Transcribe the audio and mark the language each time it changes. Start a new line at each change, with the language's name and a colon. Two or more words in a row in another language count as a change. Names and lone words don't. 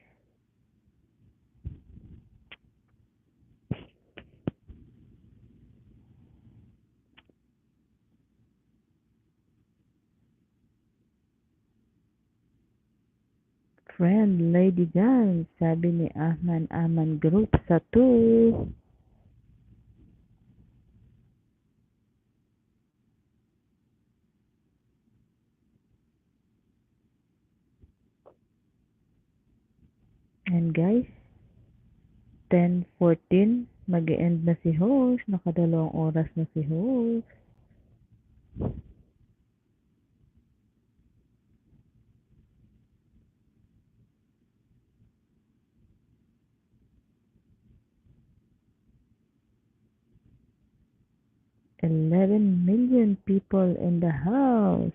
Filipino: Friend Lady Jan, sabi ni Ahman Aman Group sa 2. 'Yan guys, 10:14, mag-e-end na si host. Nakadalawang oras na si host.
English: 11 million people in the house.